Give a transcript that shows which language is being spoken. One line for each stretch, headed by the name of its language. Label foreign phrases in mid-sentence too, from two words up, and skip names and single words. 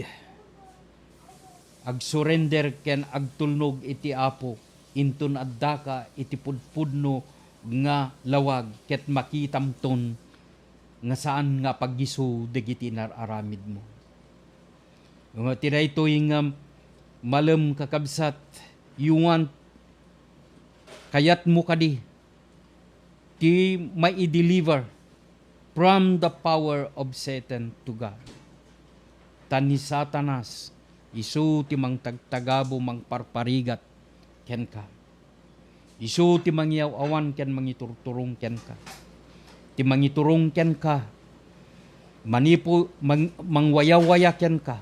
Iloko: Ag-surrender ken agtulnog iti Apo inton adda ka iti pudpudno nga lawag ket makitamton nga saan nga paggisu dagiti nararamid mo. Nga tidaytoy nga malem kakabsat
English: you want
Iloko: kayat mo kadi ti mai-deliver
English: from the power of Satan to God.
Iloko: Tan ni Satanas, isu ti mang tagtagabo mang parparigat ken ka. Isu ti mangyaw awan ken mangiturturong ken ka. Ti mangiturong ken ka. Manipo mangwaya-waya ken ka.